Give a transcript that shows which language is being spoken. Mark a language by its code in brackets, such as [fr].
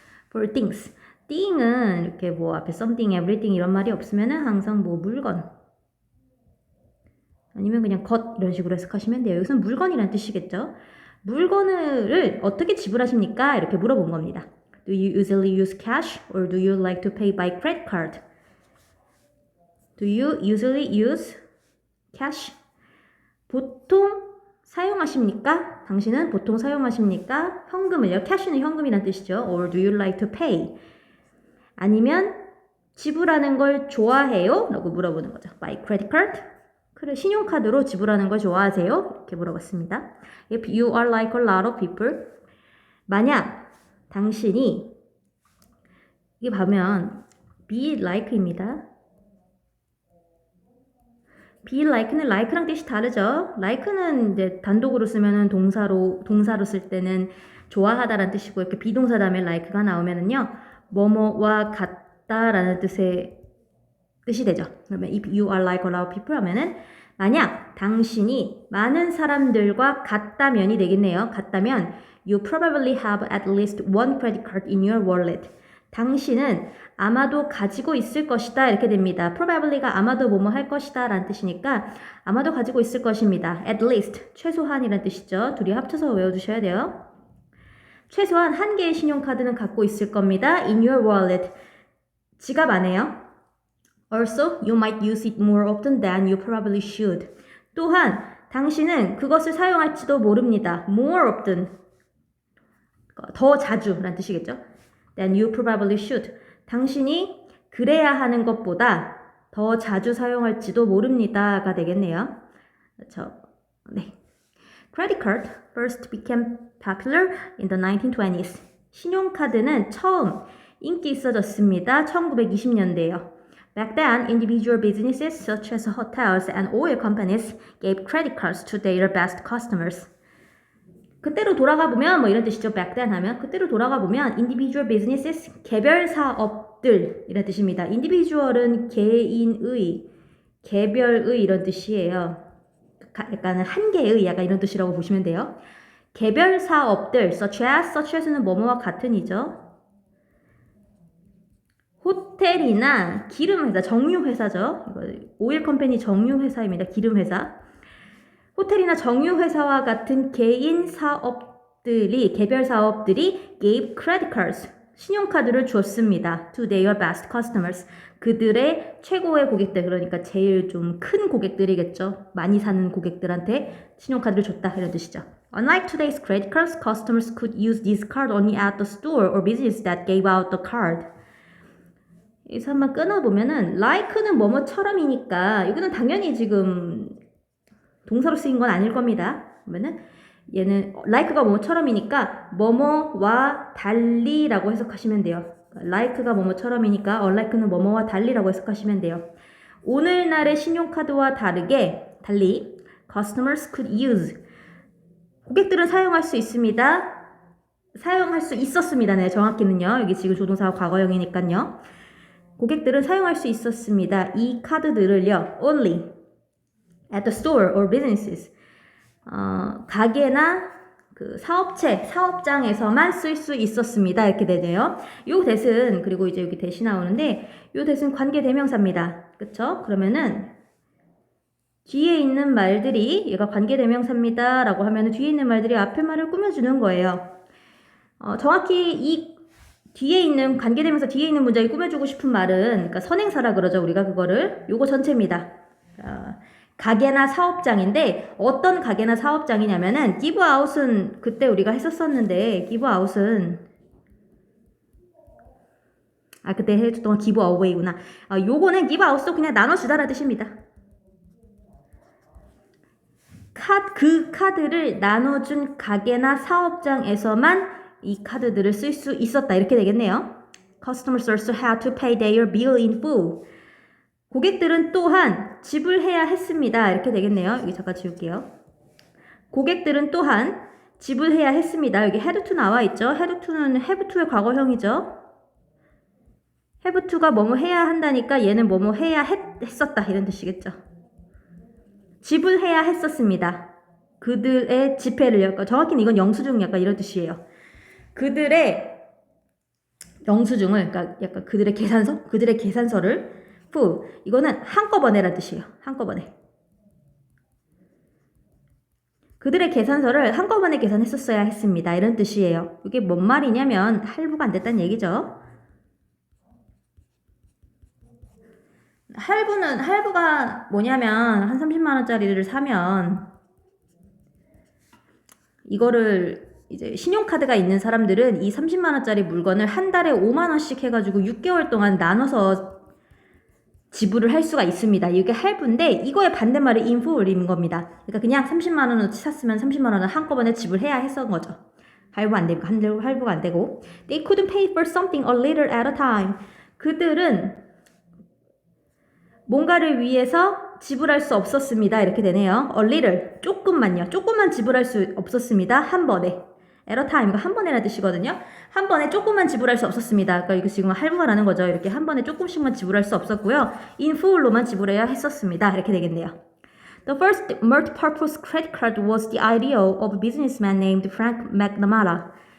[en] for things. [ko] thing은 이렇게 뭐 앞에 something, everything 이런 말이 없으면은 항상 뭐 물건 아니면 그냥 것 이런 식으로 해석하시면 돼요. 여기서는 물건이란 뜻이겠죠. 물건을 어떻게 지불하십니까? 이렇게 물어본 겁니다. [en] Do you usually use cash or do you like to pay by credit card? Do you usually use cash? [ko] 보통 사용하십니까? 당신은 보통 사용하십니까? 현금을요. cash는 현금이란 뜻이죠. [en] Or do you like to pay? [ko] 아니면 지불하는 걸 좋아해요? 라고 물어보는 거죠. [en] By credit card? [ko] 그래, 신용카드로 지불하는 걸 좋아하세요? 이렇게 물어봤습니다. [en] If you are like a lot of people, [ko] 만약 당신이 이게 보면 [en] be like입니다. [ko] be like는 like랑 뜻이 다르죠. like는 이제 단독으로 쓰면은 동사로 쓸 때는 좋아하다라는 뜻이고 이렇게 비동사 다음에 like가 나오면은요 뭐뭐와 같다라는 뜻이 되죠. [en] 그러면 if you are like a lot of people [ko] 하면은 만약 당신이 많은 사람들과 같다면이 되겠네요. 같다면 [en] you probably have at least one credit card in your wallet. [ko] 당신은 아마도 가지고 있을 것이다 이렇게 됩니다. probably가 아마도 뭐뭐 할 것이다 라는 뜻이니까 아마도 가지고 있을 것입니다. at least 최소한이라는 뜻이죠. 둘이 합쳐서 외워두셔야 돼요. 최소한 한 개의 신용카드는 갖고 있을 겁니다. [en] in your wallet. [ko] 지갑 안에요. [en] Also, you might use it more often than you probably should. [ko] 또한 당신은 그것을 사용할지도 모릅니다. [en] more often. [ko] 더 자주 라는 뜻이겠죠. [en] than you probably should. [ko] 당신이 그래야 하는 것보다 더 자주 사용할지도 모릅니다가 되겠네요. 그렇죠. 네. [en] Credit card first became popular in the 1920s. [ko] 신용카드는 처음 인기 있어졌습니다. 1920년대에요. [en] Back then, individual businesses such as hotels and oil companies gave credit cards to their best customers. [ko] 그때로 돌아가 보면 뭐 이런 뜻이죠. [en] Back then [ko] 하면 그때로 돌아가 보면 [en] individual businesses [ko] 개별 사업들 이런 뜻입니다. individual은 개인의, 개별의 이런 뜻이에요. 약간 한 개의 약간 이런 뜻이라고 보시면 돼요. 개별 사업들 such as는 뭐뭐와 같은이죠. 호텔이나 기름회사, 정유회사죠. 오일 컴퍼니 정유회사입니다. 기름회사. 호텔이나 정유회사와 같은 개인 사업들이, 개별 사업들이 [en] gave credit cards, [ko] 신용카드를 줬습니다. [en] to their best customers. [ko] 그들의 최고의 고객들, 그러니까 제일 좀 큰 고객들이겠죠. 많이 사는 고객들한테 신용카드를 줬다 이런 뜻이죠. [en] Unlike today's credit cards, customers could use this card only at the store or business that gave out the card. [ko] 여기서 한번 끊어보면은 like는 뭐뭐처럼이니까 이거는 당연히 지금 동사로 쓰인 건 아닐 겁니다. 그러면은 얘는 like가 뭐뭐처럼이니까 뭐뭐와 달리라고 해석하시면 돼요. like가 뭐뭐처럼이니까 unlike는 뭐뭐와 달리라고 해석하시면 돼요. 오늘날의 신용카드와 달리 [en] customers could use [ko] 고객들은 사용할 수 있습니다. 사용할 수 있었습니다. 네, 정확히는요. 여기 지금 조동사가 과거형이니까요. 고객들은 사용할 수 있었습니다. 이 카드들을요. [en] only at the store or businesses. [ko] 가게나 그 사업체, 사업장에서만 쓸 수 있었습니다. 이렇게 되네요. 요 that은 그리고 이제 여기 that이 나오는데 요 that은 관계 대명사입니다. 그쵸? 그러면은 뒤에 있는 말들이 얘가 관계 대명사입니다. 라고 하면은 뒤에 있는 말들이 앞에 말을 꾸며주는 거예요. 정확히 이 뒤에 있는 관계대명사 뒤에 있는 문장이 꾸며주고 싶은 말은 그러니까 선행사라 그러죠. 우리가 그거를 요거 전체입니다. 가게나 사업장인데 어떤 가게나 사업장이냐면은 give out은 그때 우리가 했었었는데 give out은 그때 해줬던 give away구나. 요거는 give out도 그냥 나눠주다라는 뜻입니다. 그 카드를 나눠준 가게나 사업장에서만 이 카드들을 쓸 수 있었다 이렇게 되겠네요. [en] Customers also had to pay their bill in full. [ko] 고객들은 또한 지불해야 했습니다. 이렇게 되겠네요. 여기 잠깐 지울게요. 고객들은 또한 지불해야 했습니다. 여기 had to 나와 있죠. had to는 have to의 과거형이죠. have to가 뭐뭐 해야 한다니까 얘는 뭐뭐 해야 했었다 이런 뜻이겠죠. 지불해야 했었습니다. 그들의 지폐를, 정확히는 이건 영수증 약간 이런 뜻이에요. 그들의 영수증을, 그러니까 약간 그들의 계산서를 full, 이거는 한꺼번에란 뜻이에요. 한꺼번에. 그들의 계산서를 한꺼번에 계산했었어야 했습니다. 이런 뜻이에요. 이게 뭔 말이냐면 할부가 안 됐다는 얘기죠. 할부가 뭐냐면 한 30만 원짜리를 사면 이거를 이제 신용카드가 있는 사람들은 이 30만 원짜리 물건을 한 달에 5만 원씩 해가지고 6개월 동안 나눠서 지불을 할 수가 있습니다. 이게 할부인데 이거의 반대말이 in full인 겁니다. 그러니까 그냥 30만 원어치 샀으면 30만 원을 한꺼번에 지불해야 했던 거죠. 할부가 안 되고. [en] They couldn't pay for something a little at a time. [ko] 그들은 뭔가를 위해서 지불할 수 없었습니다. 이렇게 되네요. [en] A little, [ko] 조금만 지불할 수 없었습니다. 한 번에. [en] at a time, [ko] 한 번에라는 뜻이거든요. 한 번에 조금만 지불할 수 없었습니다. 그러니까 이거 지금 할부가 나는 거죠. 이렇게 한 번에 조금씩만 지불할 수 없었고요. in full로만 지불해야 했었습니다. 이렇게 되겠네요. [en] The first multi-purpose credit card was the idea of a businessman named Frank McNamara.